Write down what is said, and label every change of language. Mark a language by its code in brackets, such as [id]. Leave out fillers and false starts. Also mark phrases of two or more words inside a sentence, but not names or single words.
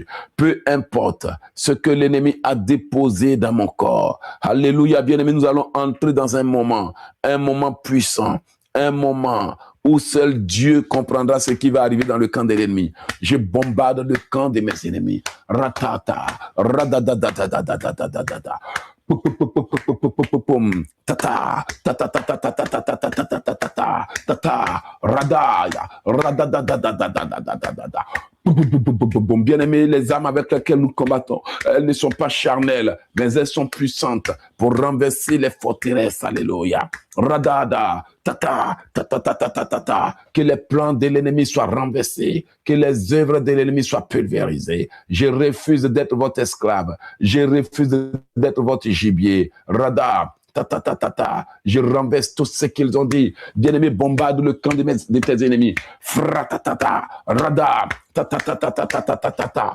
[fr] Peu importe ce que l'ennemi a déposé dans mon corps. Alléluia, bien-aimés, nous allons entrer dans un moment puissant, un moment où seul Dieu comprendra ce qui va arriver dans le camp de l'ennemi. Je bombarde le camp de mes ennemis. Ratata, radadadadadadadadadada. Tata, tata, tata, tata, tata, tata, tata, tata, tata, radaya, radadadadadadadadada. Bien-aimés, les armes avec lesquelles nous combattons, elles ne sont pas charnelles, mais elles sont puissantes pour renverser les forteresses. Alléluia. Radada, tata, tata, tata, tata, tata. Que les plans de l'ennemi soient renversés, que les œuvres de l'ennemi soient pulvérisées. Je refuse d'être votre esclave. Je refuse d'être votre gibier. Radada. Je renverse tout ce qu'ils ont dit. Bien-aimé, bombarde le camp de tes ennemis. Fratatata, radar, tatatatatatatatata.